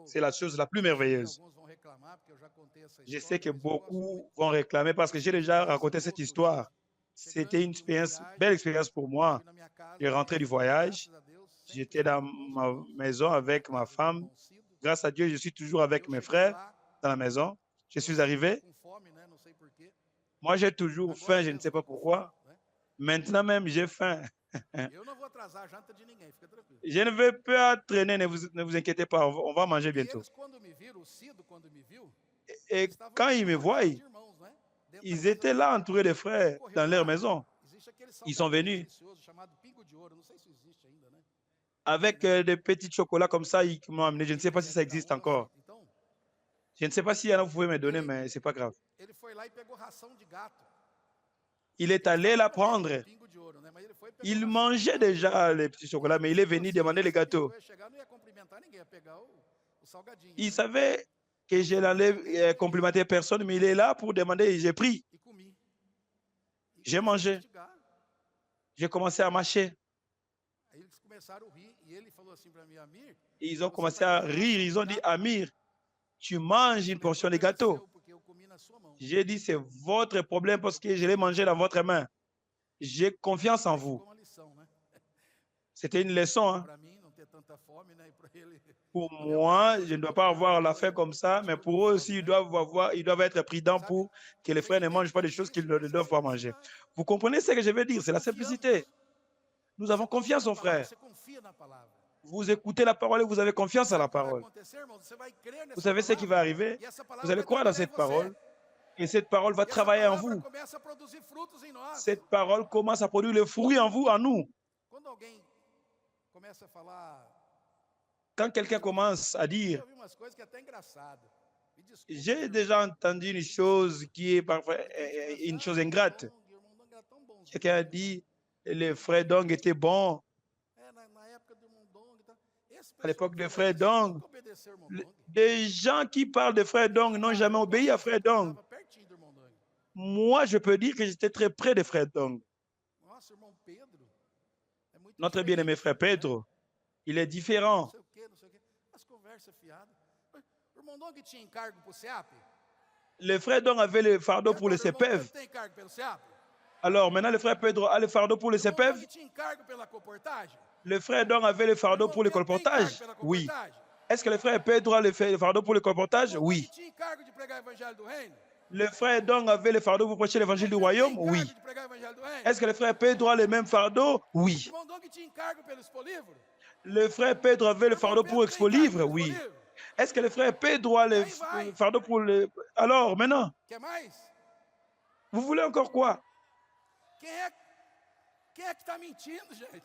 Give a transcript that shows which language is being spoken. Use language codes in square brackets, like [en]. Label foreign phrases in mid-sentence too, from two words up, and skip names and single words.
[fr] C'est la chose la plus merveilleuse. Je sais que beaucoup vont réclamer parce que j'ai déjà raconté cette histoire. C'était une belle expérience pour moi. Je suis rentré du voyage, j'étais dans ma maison avec ma femme. Grâce à Dieu, je suis toujours avec mes frères. dans la maison. Je suis arrivé. [pt] Com fome, né? Não sei por quê. [fr] Moi, j'ai toujours [pt] Agora [fr] faim, je ne [pt] mesmo [fr] sais [pt] eu [fr] pas [pt] tô com fome, [fr] pourquoi. [pt] né? [fr] Maintenant même, j'ai faim. [pt] Eu não vou atrasar a janta de ninguém, fica tranquilo. [fr] Je ne veux pas traîner, ne vous inquiétez pas, on va manger [pt] E [fr] bientôt. [pt] eles, quando me viram, o Cido, quando me viu, [fr] Et [pt] eles estavam [fr] quand ils me voient, [pt] rodeados de irmãos, né? Dentro da [fr] ils [pt] casa [fr] étaient [pt] dele. [fr] là entourés de [pt] E ele [fr] frères [pt] correu [fr] dans leur [pt] lá. [fr] maison. [pt] Existe aquele [fr] Ils sont [pt] salgadinho [fr] venus [pt] delicioso chamado Pingo de Ouro. Não sei se existe ainda, né? [fr] avec des petits chocolats comme ça, ils m'ont amené. Je ne sais pas si ça existe encore. [pt] Então, [fr] Je ne sais pas si vous pouvez me donner, mais ce n'est pas grave. [pt] ele foi lá e pegou ração de gato. [fr] Il est [pt] Eles [fr] allé [pt] estavam [fr] la [pt] comendo [fr] prendre. [pt] Pingo de Ouro, né? Mas ele foi e pegou [fr] Il [pt] ração de [fr] mangeait [pt] gato. [fr] déjà les petits chocolats, mais il est venu demander les gâteaux. [pt] Eu ia chegar, não ia cumprimentar ninguém, ia pegar o salgadinho. [fr] Il [pt] né? [fr] savait que je n'allais complimenter personne, mais il est là pour demander. J'ai pris, [pt] E comi. E [fr] j'ai [pt] comecei a [fr] mangé, [pt] mastigar. [fr] j'ai commencé à mâcher. [pt] Aí eles começaram a rir e ele falou assim para mim, Amir, [fr] Et ils ont [pt] você [fr] commencé [pt] tá [fr] à [pt] comendo [fr] rire. [pt] ração [fr] Ils [pt] de [fr] ont dit, [pt] gato? [fr] Amir, tu manges une portion de [pt] Problema é [fr] gâteau. [pt] seu, porque eu comi na sua mão. [fr] J'ai dit, c'est votre problème parce que je l'ai mangé dans votre main. J'ai confiance en [pt] Aí [fr] vous. [pt] ficou uma lição, né? [fr] C'était une leçon. Hein. [pt] Para mim não ter tanta fome, né? E para ele. [fr] Pour moi, je ne dois pas avoir la faim comme ça, mais pour eux aussi, ils doivent être prudents pour que les frères ne mangent pas des choses qu'ils ne doivent pas manger. Vous comprenez ce que je veux dire? C'est la simplicité. Nous avons confiance en frère. [pt] Você confia na palavra. [fr] Vous écoutez la parole et vous avez confiance à la [pt] Sabe o que vai [fr] parole. [pt] acontecer, irmão? Você vai crer [fr] Vous [pt] nessa [fr] savez ce qui va [pt] palavra, [fr] arriver? [pt] e essa [fr] Vous [pt] palavra [fr] allez [pt] vai [fr] croire dans [pt] trabalhar em [fr] cette [pt] você. [fr] parole et cette parole va [pt] E essa [fr] travailler en [pt] palavra [fr] vous. [pt] começa a produzir frutos em nós. [fr] Cette parole commence à produire le fruit en vous, en nous. [pt] Quando alguém começa a falar, [fr] Quand quelqu'un commence à [pt] eu [fr] dire, [pt] ouvi umas coisas que é até engraçado. Me desculpa, [fr] j'ai [pt] irmão. [fr] déjà entendu une chose qui est parfois une chose ingrate. [pt] Irmão Dong era tão bonzinho. [fr] Quelqu'un a dit, les frères Dong étaient bons. [pt] É, na época do irmão Dong. Tá? Esse [fr] À l'époque [pt] pessoal [fr] des [pt] que fala [fr] frères [pt] isso Dong, nunca obedeceu ao irmão Dong. [fr] des gens qui parlent de frères Dong n'ont jamais obéi à frères Dong. [pt] Estava pertinho do irmão Dong. [fr] Moi, je peux dire que j'étais très près des frères Dong. [pt] Nossa, irmão Pedro. É muito [fr] Notre [pt] diferente, [fr] bien-aimé frère [pt] né? [fr] Pedro, il est différent. [pt] Não sei o quê, não sei o quê. As conversas fiadas. O irmão Dong tinha encargo pro SEAP? [fr] Les frères Dong avaient le fardeau [pt] E [fr] pour le [pt] agora, o irmão [fr] CPEV. [pt] Pedro tem encargo pelo SEAP? [fr] Alors maintenant, le frère Pedro a le fardeau pour le [pt] O irmão Dong [fr] CPEV. [pt] tinha encargo pela comportagem? [fr] Le frère Dong avait le [pt] O [fr] fardeau [pt] irmão [fr] pour le [pt] Pedro tem encargo [fr] colportage. [pt] pela [fr] Oui. [pt] comportagem? [fr] Est-ce que le frère Pedro a le fardeau pour le [pt] O [fr] colportage? [pt] irmão [fr] Oui. [pt] Dong tinha encargo de pregar o evangelho do reino? [fr] Le frère Dong avait le fardeau pour prêcher l'évangile du [pt] O irmão Pedro [fr] royaume? [pt] tem [fr] Oui. [pt] encargo de pregar o evangelho do reino? [fr] Est-ce que le frère Pedro a le même fardeau? [pt] O [fr] Oui. [pt] irmão Dong tinha encargo pelo Expolivro? [fr] Le frère Pedro avait le [pt] O irmão [fr] fardeau pour [pt] Pedro tem [fr] Expo [pt] encargo [fr] Livre? [pt] pelo [fr] Oui. [pt] Expolivro? [fr] Est-ce que le frère Pedro a le fardeau pour le... Alors, maintenant, [pt] Quer mais? [fr] vous voulez encore quoi? [pt] Quem é que está mentindo, gente?